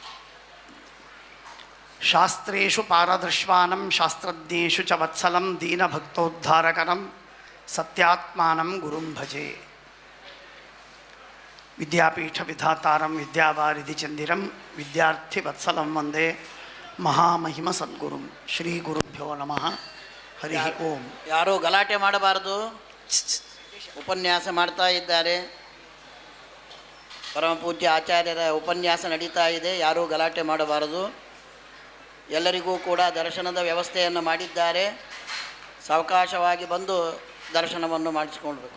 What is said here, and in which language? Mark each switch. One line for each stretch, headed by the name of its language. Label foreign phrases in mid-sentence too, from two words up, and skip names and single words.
Sanskrit: ಶಾಸ್ತ್ರೇಷು ಪಾರದೃಶ್ವಾನಂ ಶಾಸ್ತ್ರಜ್ಞೇಷು ಚ ವತ್ಸಲಂ ದೀನಭಕ್ತೋದ್ಧಾರಕರಂ ಸತ್ಯಾತ್ಮಾನಂ ಗುರುಂ ಭಜೆ. ವಿದ್ಯಾಪೀಠ ವಿಧಾತಾರಂ ವಿದ್ಯಾವಾರಿಧಿ ಚಂದಿರಂ ವಿದ್ಯಾರ್ಥಿ ವತ್ಸಲಂ ವಂದೇ ಮಹಾಮಹಿಮ ಸದ್ಗುರುಂ. ಶ್ರೀ ಗುರುಭ್ಯೋ ನಮಃ. ಹರಿ ಓಂ.
Kannada: ಯಾರೂ ಗಲಾಟೆ ಮಾಡಬಾರದು. ಉಪನ್ಯಾಸ ಮಾಡ್ತಾ ಇದ್ದಾರೆ. ಪರಮ ಪೂಜ್ಯ ಆಚಾರ್ಯರ ಉಪನ್ಯಾಸ ನಡೀತಾ ಇದೆ. ಯಾರೂ ಗಲಾಟೆ ಮಾಡಬಾರದು. ಎಲ್ಲರಿಗೂ ಕೂಡ ದರ್ಶನದ ವ್ಯವಸ್ಥೆಯನ್ನು ಮಾಡಿದ್ದಾರೆ. ಸಾವಕಾಶವಾಗಿ ಬಂದು ದರ್ಶನವನ್ನು ಮಾಡಿಸಿಕೊಳ್ಬೇಕು.